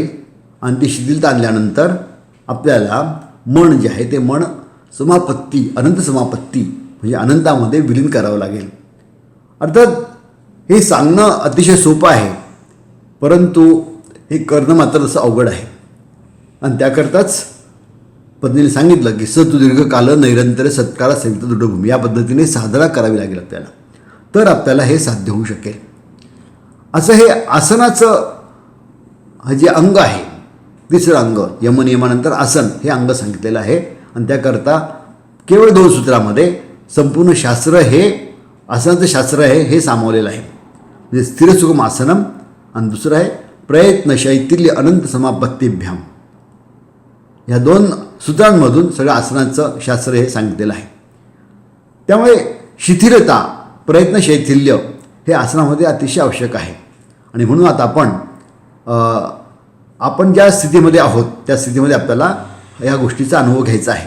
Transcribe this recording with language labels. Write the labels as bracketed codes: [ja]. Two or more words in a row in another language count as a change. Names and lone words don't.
[mr] आणि ती शिथिलता आणल्यानंतर आपल्याला मन जे आहे ते मन अनंत समापत्ती म्हणजे अनंतामध्ये विलीन करावं लागेल. अर्थात हे सांगणं अतिशय सोपं आहे, परंतु हे करणं मात्र तसं अवघड आहे. आणि त्याकरताच पत्नीने सांगितलं की [sa] सतु दीर्घकाल नैरंतर सत्कारा संयुक्त दृढभूमी, [mr] या पद्धतीने साधना करावी लागेल आपल्याला, तर आपल्याला हे साध्य होऊ शकेल. असं हे आसनाचं जे अंग आहे, तिसरं अंग यमनियमानंतर आसन हे अंग सांगितलेलं आहे. आणि त्याकरता केवळ 2 सूत्रामध्ये संपूर्ण शास्त्र हे आसनाचं शास्त्र आहे हे सामावलेलं आहे. [sa] म्हणजे स्थिर सुखम आसनम [mr] आणि दुसरं आहे [sa] प्रयत्न शैथिल्य अनंत समापत्तीभ्याम. [mr] ह्या 2 सूत्रांमधून सगळं आसनाचं शास्त्र हे सांगितलेलं आहे. त्यामुळे शिथिलता [sa] प्रयत्न शैथिल्य [mr] हे आसनामध्ये अतिशय आवश्यक आहे. आणि म्हणून आता आपण ज्या स्थितीमध्ये आहोत त्या स्थितीमध्ये आपल्याला या गोष्टीचा अनुभव घ्यायचा आहे.